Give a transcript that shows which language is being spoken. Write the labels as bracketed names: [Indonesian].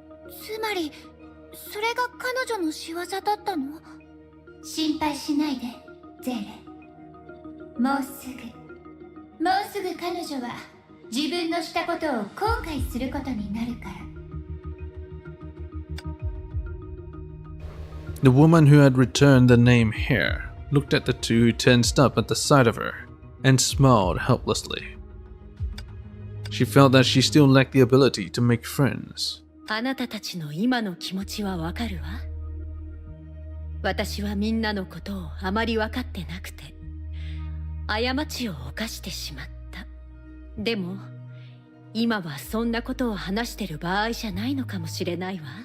[Japanese] つまりそれが彼女の仕業だったの？心配しないでゼーレ。もうすぐ彼女は自分のしたことを後悔することになるから。 [English] The woman who had returned the name Hare looked at the two who tensed up at the sight of her and smiled helplessly. She felt that she still lacked the ability to make friends. [Japanese] あなたたちの今の気持ちはわかるわ。私はみんなのことをあまり分かってなくて、過ちを犯してしまった。でも、今はそんなことを話してる場合じゃないのかもしれないわ。